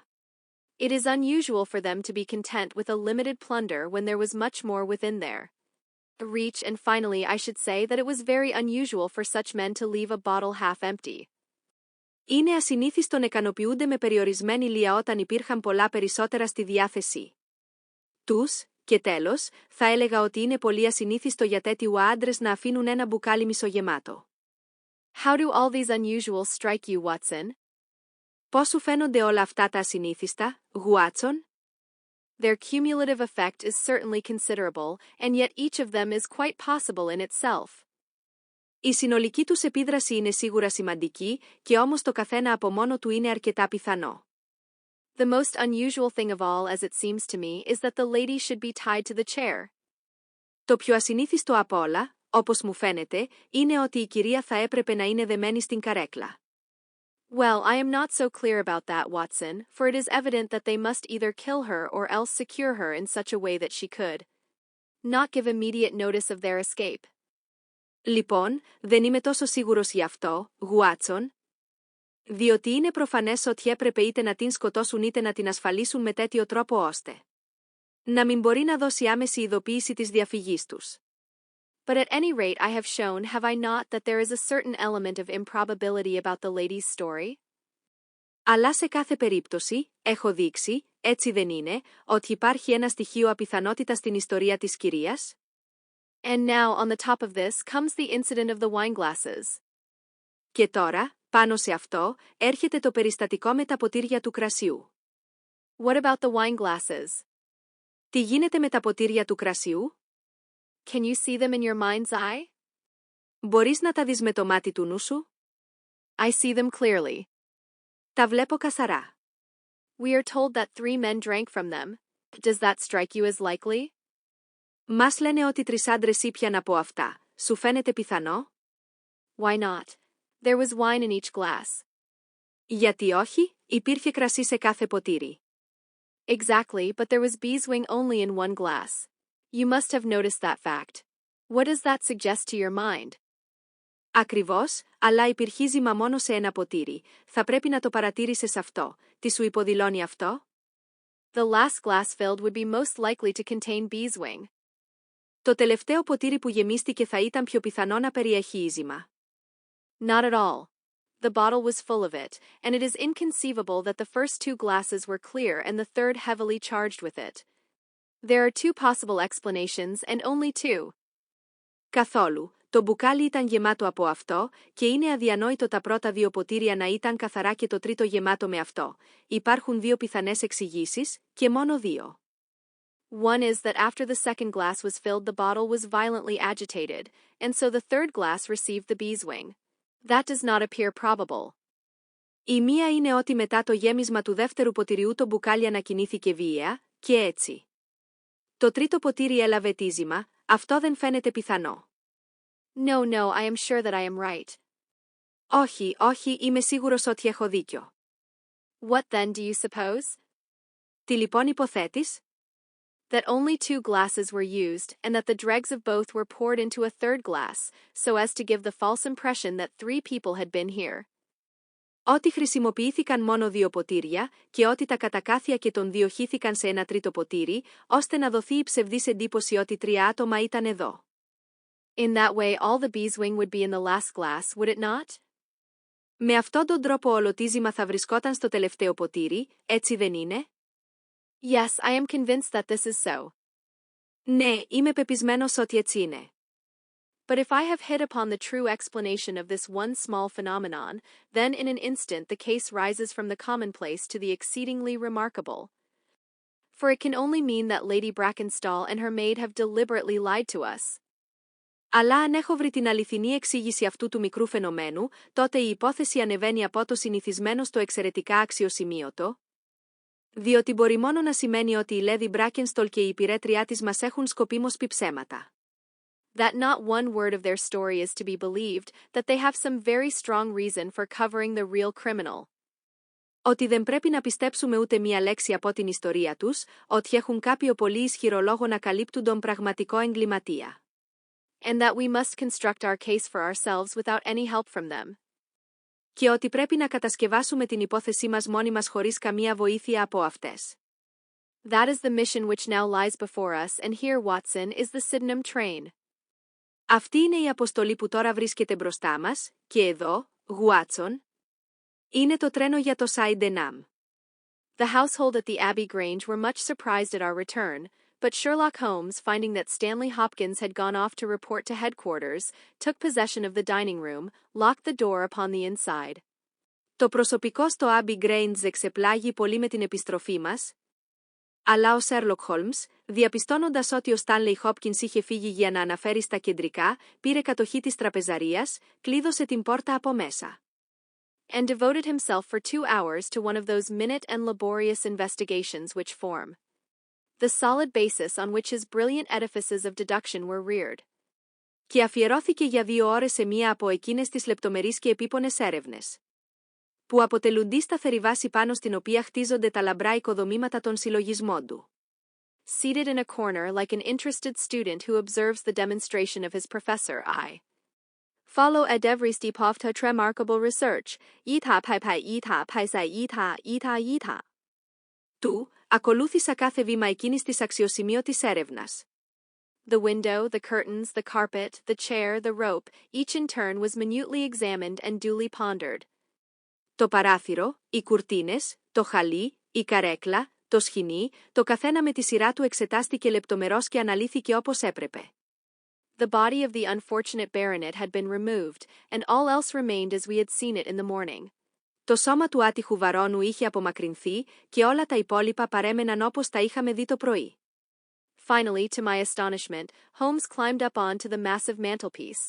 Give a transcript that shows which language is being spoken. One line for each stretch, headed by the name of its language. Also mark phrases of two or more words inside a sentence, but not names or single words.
English: It is unusual for them to be content with a limited plunder when there was much more within their reach, and finally I should say that it was very unusual for such men to leave a bottle half empty.
Greek: Είναι ασυνήθιστο να ικανοποιούνται με περιορισμένη λία όταν υπήρχαν πολλά περισσότερα στη διάθεση τους, και τέλος, θα έλεγα ότι είναι πολύ ασυνήθιστο για τέτοιου άντρες να αφήνουν ένα μπουκάλι μισογεμάτο.
English: How do all these unusuals strike you, Watson?
Greek: Πώς σου φαίνονται όλα αυτά τα ασυνήθιστα, Γουάτσον?
English: Their cumulative effect is certainly considerable, and yet each of them is quite possible in itself.
Greek: Η συνολική τους επίδραση είναι σίγουρα σημαντική, και όμως το καθένα από μόνο του είναι αρκετά πιθανό.
English: The most unusual thing of all, as it seems to me, is that the lady should be tied to the chair.
Greek: Το πιο ασυνήθιστο απ' όλα, όπως μου φαίνεται, είναι ότι η κυρία θα έπρεπε να είναι δεμένη στην καρέκλα.
English: Well, I am not so clear about that, Watson, for it is evident that they must either kill her or else secure her in such a way that she could not give immediate notice of their escape.
Greek: Λοιπόν, δεν είμαι τόσο σίγουρος γι' αυτό, Γουάτσον, διότι είναι προφανές ότι έπρεπε είτε να την σκοτώσουν είτε να την ασφαλίσουν με τέτοιο τρόπο ώστε να μην μπορεί να δώσει άμεση ειδοποίηση της διαφυγής τους.
English: But at any rate I have shown, have I not, that there is a certain element of improbability about the lady's story?
Greek: Αλλά σε κάθε περίπτωση, έχω δείξει, έτσι δεν είναι, ότι υπάρχει ένα στοιχείο απιθανότητας στην ιστορία της κυρίας?
English: And now, on the top of this, comes the incident of the wineglasses.
Greek: Και τώρα, πάνω σε αυτό, έρχεται το περιστατικό με τα ποτήρια του κρασιού.
English: What about the wineglasses?
Greek: Τι γίνεται με τα ποτήρια του κρασιού?
English: Can you see them in your mind's eye?
Greek: Μπορείς να τα δεις με το μάτι του νου σου?
English: I see them clearly.
Greek: Τα βλέπω καθαρά.
English: We are told that 3 men drank from them. Does that strike you as likely?
Greek: Μας λένε ότι 3 άντρες ήπιαν από αυτά. Σου φαίνεται πιθανό?
English: Why not? There was wine in each glass.
Greek: Γιατί όχι, υπήρχε κρασί σε κάθε ποτήρι.
English: Exactly, but there was beeswing only in one glass. You must have noticed that fact. What does that suggest to your mind?
Greek: Ακριβώς, αλλά υπηρχίζημα μόνο σε ένα ποτήρι. Θα πρέπει να το παρατήρησες αυτό. Τι σου υποδηλώνει αυτό?
English: The last glass filled would be most likely to contain beeswing.
Greek: Το τελευταίο ποτήρι που γεμίστηκε θα ήταν πιο πιθανό να περιέχει ίζημα.
English: Not at all. The bottle was full of it, and it is inconceivable that the first 2 glasses were clear and the third heavily charged with it. There are 2 possible explanations, and only 2.
Greek: Καθόλου. Το μπουκάλι ήταν γεμάτο από αυτό, και είναι αδιανόητο τα πρώτα 2 ποτήρια να ήταν καθαρά και το τρίτο γεμάτο με αυτό. Υπάρχουν 2 πιθανές εξηγήσεις, και μόνο 2.
English: One is that after the second glass was filled the bottle was violently agitated, and so the third glass received the beeswing. That does not appear probable.
Greek: Η μία είναι ότι μετά το γέμισμα του δεύτερου ποτηριού το μπουκάλι ανακοινήθηκε βίαια, και έτσι. Το τρίτο ποτήρι έλαβε τίζημα, αυτό δεν φαίνεται πιθανό.
English: No, I am sure that I am right.
Greek: Όχι, είμαι σίγουρος ότι έχω δίκιο.
English: What then do you suppose?
Greek: Τι λοιπόν υποθέτεις?
English: That only 2 glasses were used, and that the dregs of both were poured into a third glass, so as to give the false impression that 3 people had been here.
Greek: Ότι χρησιμοποιήθηκαν μόνο 2 ποτήρια και ότι τα κατακάθια και των 2 χύθηκαν σε ένα τρίτο ποτήρι, ώστε να δοθεί η ψευδής εντύπωση ότι 3 άτομα ήταν εδώ.
English: In that way all the beeswing would be in the last glass, would it not?
Greek: Με αυτόν τον τρόπο όλο τίζημα θα βρισκόταν στο τελευταίο ποτήρι, έτσι δεν είναι?
English: Yes, I am convinced that this is so.
Greek: Ναι, είμαι πεπισμένος ότι έτσι είναι.
English: But if I have hit upon the true explanation of this one small phenomenon, then in an instant the case rises from the commonplace to the exceedingly remarkable. For it can only mean that Lady Brackenstall and her maid have deliberately lied to us.
Greek: Αλλά αν έχω βρει την αληθινή εξήγηση αυτού του μικρού φαινομένου, τότε η υπόθεση ανεβαίνει από το συνηθισμένο στο εξαιρετικά αξιοσημείωτο. Διότι μπορεί μόνο να σημαίνει ότι η Lady Brackenstall και η υπηρέτριά της μας έχουν σκοπίμως πει ψέματα.
English: That not one word of their story is to be believed, that they have some very strong reason for covering the real criminal.
Greek: Ότι δεν πρέπει να πιστέψουμε ούτε μία λέξη από την ιστορία τους, ότι έχουν κάποιο πολύ ισχυρό λόγο να καλύπτουν τον πραγματικό εγκληματία.
English: And that we must construct our case for ourselves without any help from them.
Greek: Και ότι πρέπει να κατασκευάσουμε την υπόθεσή μας μόνοι μας χωρίς καμία βοήθεια από αυτές.
English: That is the mission which now lies before us, and here, Watson, is the Sydenham train.
Greek: Αυτή είναι η αποστολή που τώρα βρίσκεται μπροστά μας, και εδώ, Γουάτσον, είναι το τρένο για το Sydenham.
English: The household at the Abbey Grange were much surprised at our return, but Sherlock Holmes, finding that Stanley Hopkins had gone off to report to headquarters, took possession of the dining room, locked the door upon the inside.
Greek: Το προσωπικό στο Abbey Grange εξεπλάγει πολύ με την επιστροφή μας, αλλά ο Sherlock Holmes, διαπιστώνοντας ότι ο Stanley Hopkins είχε φύγει για να αναφέρει στα κεντρικά, πήρε κατοχή της τραπεζαρίας, κλείδωσε την πόρτα από μέσα.
English: And devoted himself for 2 hours to one of those minute and laborious investigations which form the solid basis on which his brilliant edifices of deduction were reared.
Greek: Και αφιερώθηκε για 2 ώρες σε μία από εκείνες τις λεπτομερείς και επίπονες έρευνες, που αποτελούν τη σταθερή βάση πάνω στην οποία χτίζονται τα λαμπρά οικοδομήματα των συλλογισμών του.
English: Seated in a corner like an interested student who observes the demonstration of his professor, I follow at every step of such remarkable research.
Greek: Του, ακολούθησα κάθε βήμα εκείνης της αξιοσημείωτης έρευνας.
English: The window, the curtains, the carpet, the chair, the rope, each in turn was minutely examined and duly pondered.
Greek: Το παράθυρο, οι κουρτίνες, το χαλί, η καρέκλα, το σχοινί, το καθένα με τη σειρά του εξετάστηκε λεπτομερώς και αναλύθηκε όπως έπρεπε.
English: The body of the unfortunate baronet had been removed, and all else remained as we had seen it in the morning.
Greek: Το σώμα του άτυχου βαρώνου είχε απομακρυνθεί και όλα τα υπόλοιπα παρέμεναν όπως τα είχαμε δει το πρωί.
English: Finally, to my astonishment, Holmes climbed up on to the massive mantelpiece.